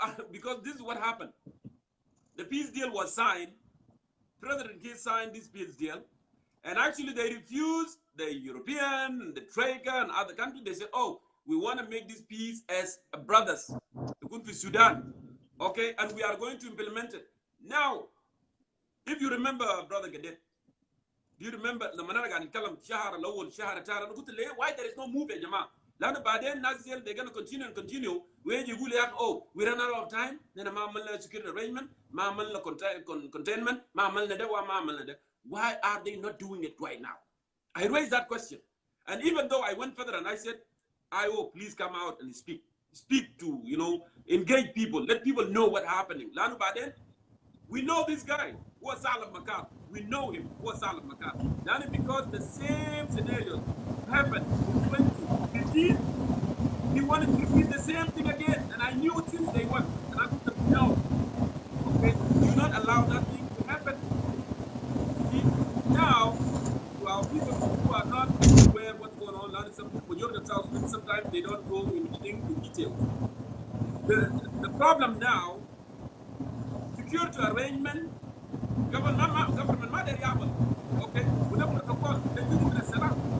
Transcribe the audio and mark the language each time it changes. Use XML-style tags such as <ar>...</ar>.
<en>Because this is what happened. The peace deal was signed. President Kiir signed this peace deal, and actually they refused the European, the Troika, and other countries. They said, "Oh, we want to make this peace as brothers, the country Sudan, okay, and we are going to implement it." Now, if you remember, Brother Gadet, do you remember</en> <ar>لما انا قاعد نتكلم شهر الاول شهر الثاني انا قلت ليه</ar> <en>why there is no move</en> <ar>يا جماعه؟ لانه بعدين الناس</ar> <en>they're going to continue</en> <ar>ويجي يقول يا اخي</ar> <en>oh we ran out of time</en> <ar>لان ما عملنا security arrangement ما عملنا containment ما عملنا ده وما عملنا ده.</ar> <en>Why are they not doing it right now? I raised that question, and even though I went further and I said, "IO, please come out and speak to, engage people, let people know what's happening."</en> <ar>لانه بعدين</ar> <en>we know this guy who was Salaf Makar. We know him who was Salaf Makar. Not because the same scenario happened in 2015. He wanted to repeat the same thing again, and I knew it since day one. And I told him, no, okay, do not allow that thing to happen. See, now, to our people who are not aware of what's going on, majority of South Sudan, sometimes they don't go into details. The problem now, security arrangement, government</en> <ar>ما داري يعمل، اوكي، وده بروتوكول، ده جزء من السلام.</ar>